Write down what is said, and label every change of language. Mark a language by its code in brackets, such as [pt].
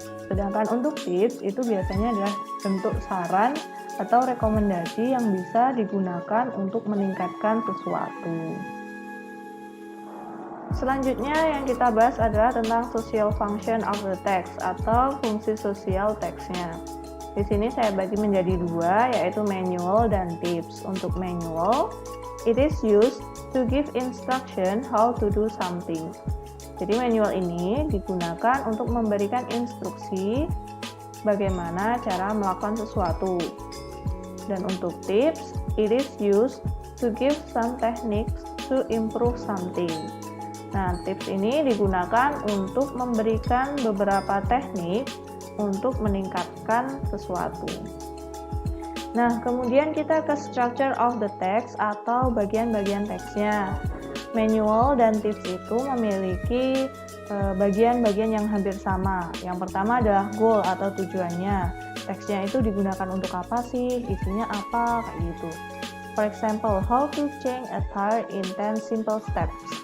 [id] Sedangkan untuk tips itu biasanya adalah bentuk saran atau rekomendasi yang bisa digunakan untuk meningkatkan sesuatu. Selanjutnya yang kita bahas adalah tentang [en] social function of the text [id] atau fungsi sosial teksnya. Di sini saya bagi menjadi dua, yaitu manual dan tips. Untuk manual, [en] it is used to give instruction how to do something. [id] Jadi manual ini digunakan untuk memberikan instruksi bagaimana cara melakukan sesuatu. Dan untuk tips, [en] it is used to give some techniques to improve something. [id] Nah, tips ini digunakan untuk memberikan beberapa teknik untuk meningkatkan sesuatu. Nah, kemudian kita ke [en] structure of the text [id] atau bagian-bagian teksnya. Manual dan tips itu memiliki bagian-bagian yang hampir sama. Yang pertama adalah goal atau tujuannya. Teksnya itu digunakan untuk apa sih? Isinya apa? Kayak gitu. [en] For example, how to change a tire in 10 simple steps.